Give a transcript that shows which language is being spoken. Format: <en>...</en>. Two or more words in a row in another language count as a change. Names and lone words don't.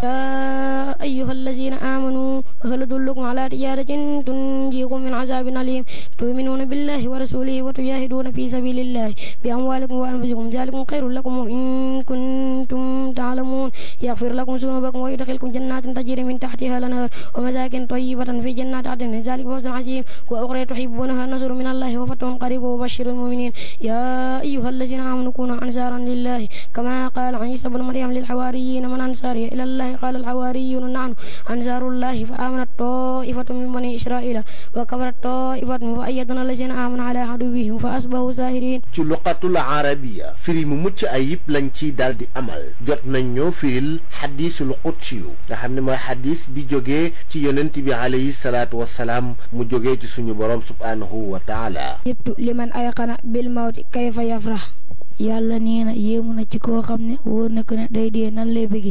<ar>يا أيها الذين آمنوا هل أدلكم على تجارة تنجيكم من عذاب أليم تؤمنون بالله ورسوله وتجاهدون في سبيل الله بأموالكم و أنفسكم ذلكم خير لكم إن كنتم تعلمون يغفر لكم ذنوبكم ويدخلكم جنات تجري من تحتها الأنهار ومساكن طيبة في جنات عدن ذلك فوز عظيم وأخرى تحبونها نصر من الله وفتح قريب وبشر المؤمنين يا أيها الذين آمنوا كونوا أنصارا لله كما قال عيسى بن مريم للحواريين من أنصاري إلى الله قال الحواريون نحن أنصار الله فآمنت طائفة من بني إسرائيل وكفرت طائفة فأيدنا الذين آمنوا على عدوهم فأصبحوا ساهرين.</ar> <wo>ci</wo> <ar>اللغة العربية</ar> <wo>firi mu mucc ayib lañ ci daal di amal jot nañ ñoo firil</wo> <ar>الحديث القدسي</ar> <wo>nga xam ne mooy xadiis bi jógee ci yonent bi</wo> <ar>عليه الصلاة والسلام</ar> <wo>mu jógee ci suñu borom</wo> <ar>سبحانه وتعالى.</ar> <wo>yëpp</wo> <ar>لمن أيقن بالموت كيف يفرح</ar> <wo>yàlla nee na yéemu na ci koo xam ne wóor na ko ne day dee nan lay bëggee.</wo>